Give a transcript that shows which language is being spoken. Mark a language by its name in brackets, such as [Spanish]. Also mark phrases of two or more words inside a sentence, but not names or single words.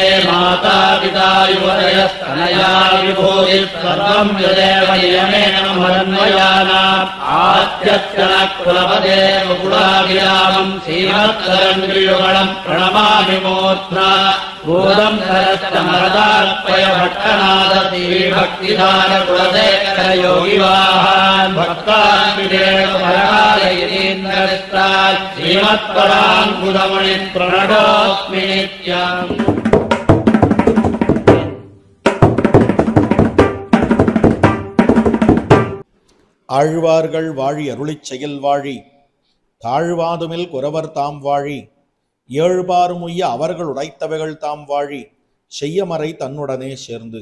[Sanskrit] माता पिता युवतयस्तनया विभूतिः सर्वं यदेव नियमेन मदन्वयानाम् आद्यस्य नः कुलपते मुकुलाभिरामं श्रीमत्तरङ्गियुगलं प्रणमामि मूर्ध्ना भूतं सरस्तमरदार्पय भट्टनाथ श्रीभक्तिधार कुलशेखरयोगिवाहान् भक्तान्विदेवपरायतीन्द्रस्तात् श्रीमत्पराङ्कुशमुनिं प्रणतोऽस्मि नित्यम्। [Tamil] ஆழ்வார்கள் வாழி அருளிச் செயல் வாழி தாழ்வாதுமில் குரவர் தாம் வாழி ஏழ்பாரும் உய்ய அவர்கள் உரைத்தவைகள் தாம் வாழி செய்யமறை தன்னுடனே சேர்ந்து.